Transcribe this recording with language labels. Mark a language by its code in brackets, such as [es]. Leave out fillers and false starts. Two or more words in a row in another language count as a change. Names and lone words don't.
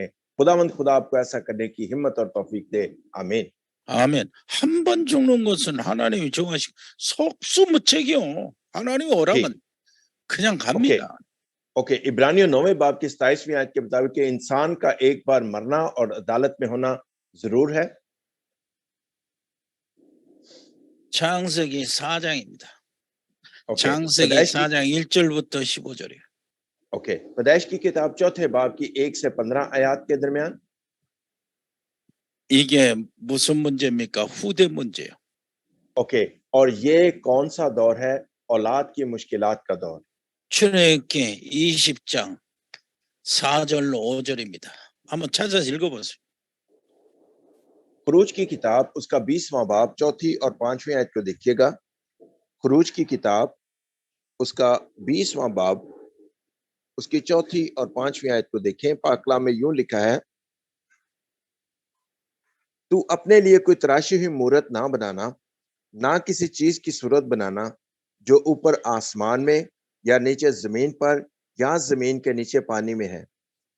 [ur] خداوند خدا آپ کو ایسا کرنے کی ہمت اور توفیق دے. आमीन। [ko] 아멘. 한 번 죽는 것은 하나님이 정하시고 속수무책이요. 하나님 [ur] जी, [ko] 오라면 그냥 [ur] ओके [ko] 갑니다. [ur] اوکے، عبرانیوں 9ویں باب کی 27ویں آیت کے مطابق کہ انسان کا ایک بار مرنا اور عدالت میں ہونا ضرور ہے. [ko] 창세기 4장입니다. [ur] ओके, [ko] 창세기 [ur] پیدائش کی [ko] 4장 1절부터 15절이에요. [ur] اوکے، پیدائش کی کتاب چوتھے باب کی 1 سے 15 آیت کے درمیان. [ko] 이게 무슨 문제입니까? 후대 문제예요. [ur] اوکے، اور یہ کون سا دور ہے? اولاد کی مشکلات کا دور. [ko] 출애굽기 20장 4절로 5절입니다. 한번 찾아서 읽어보세요. [ur] خروج کی کتاب اس کا 20واں باب چوتھی اور 5ویں آیت کو دیکھیے گا. خروج کی کتاب اس کا 20واں باب اس کی چوتھی اور 5ویں آیت کو دیکھیں. پاک کلام میں یوں لکھا ہے، تو اپنے لیے کوئی تراشی ہوئی مورت نہ بنانا، نہ کسی چیز کی صورت بنانا جو اوپر آسمان میں یا نیچے زمین پر یا زمین کے نیچے پانی میں ہے.